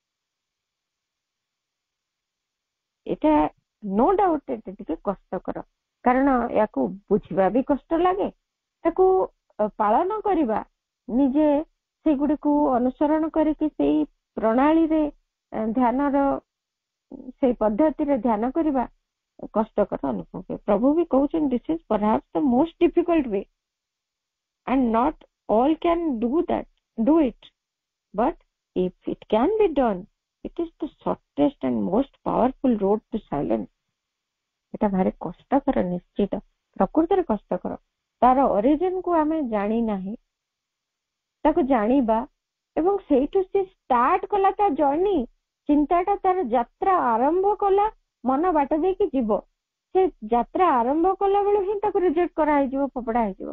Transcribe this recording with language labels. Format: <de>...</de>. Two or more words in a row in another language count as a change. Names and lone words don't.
<or>ଏଟା</or> <en>no doubt</en> <or>ଏଟା ଟିକେ କଷ୍ଟକର, କାରଣ ୟାକୁ ବୁଝିବା ବି କଷ୍ଟ ଲାଗେ, ତାକୁ ପାଳନ କରିବା, ନିଜେ ସେଗୁଡିକୁ ଅନୁସରଣ କରିକି ସେଇ ପ୍ରଣାଳୀରେ ଧ୍ୟାନର ସେଇ ପଦ୍ଧତିରେ ଧ୍ୟାନ କରିବା କଷ୍ଟକର ଅନୁଭବ ହୁଏ। ପ୍ରଭୁ ବି କହୁଛନ୍ତି</or> <en>this is perhaps the most difficult way and not all can do it, but if it can be done, it is the shortest and most powerful road to silence.</en> <or>এটা ଭାରି କଷ୍ଟକର, ନିଶ୍ଚିତ ପ୍ରକୃତରେ କଷ୍ଟକର। ତାର ଅରିଜିନ କୁ ଆମେ ଜାଣି ନାହିଁ, ତାକୁ ଜାଣିବା ଏବଂ ସେଇଠୁ ସେ ଷ୍ଟାର୍ଟ କଲା ତା ଜର୍ଣ୍ଣି, ଚିନ୍ତାଟା ତାର ଯାତ୍ରା ଆରମ୍ଭ କଲା, ମନ ବାଟ ଦେଇକି ଯିବ, ସେ ଯାତ୍ରା ଆରମ୍ଭ କଲା ବେଳୁ ହିଁ ତାକୁ ରିଜେକ୍ଟ କରାହେଇଯିବ, ଫୋପଡା ହେଇଯିବ।</or>